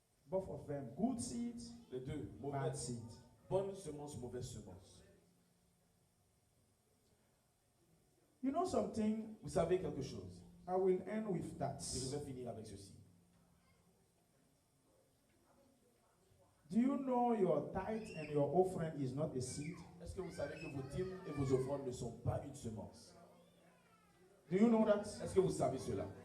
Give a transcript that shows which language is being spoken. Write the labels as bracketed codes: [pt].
[en] Both of them, good seeds, [fr] Les deux, [en] bad [fr] mauvaise, [en] seeds. [fr] bonne semence, mauvaise semence. [en] You know something? [fr] Vous savez quelque chose? [en] I will end with that. [fr] Et je vais finir avec ceci. [en] Do you know your tithe and your offering is not a seed? [fr] Est-ce que vous savez que vos dîmes et vos offrandes ne sont pas une semence? [en] Do you know that? [fr] Est-ce que vous savez cela?